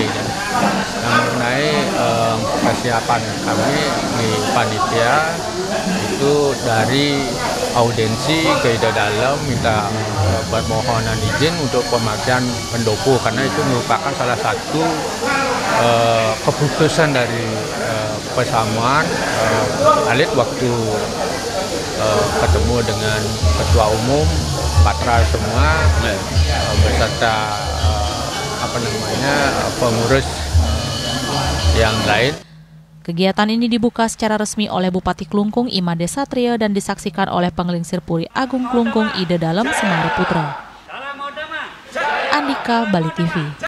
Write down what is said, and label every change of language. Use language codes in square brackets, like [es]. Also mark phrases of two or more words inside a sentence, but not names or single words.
[id] Yang mengenai persiapan kami di panitia itu dari audiensi ke ide dalam minta permohonan izin untuk pemakaian pendopo, karena itu merupakan salah satu keputusan dari pesamuan alit waktu ketemu dengan ketua umum patra semua beserta pengurus yang lain. Kegiatan ini dibuka secara resmi oleh Bupati Klungkung Imade Satria dan disaksikan oleh Penglingsir Puri Agung Klungkung Ide Dalem Semari Putra. Andika, Bali TV.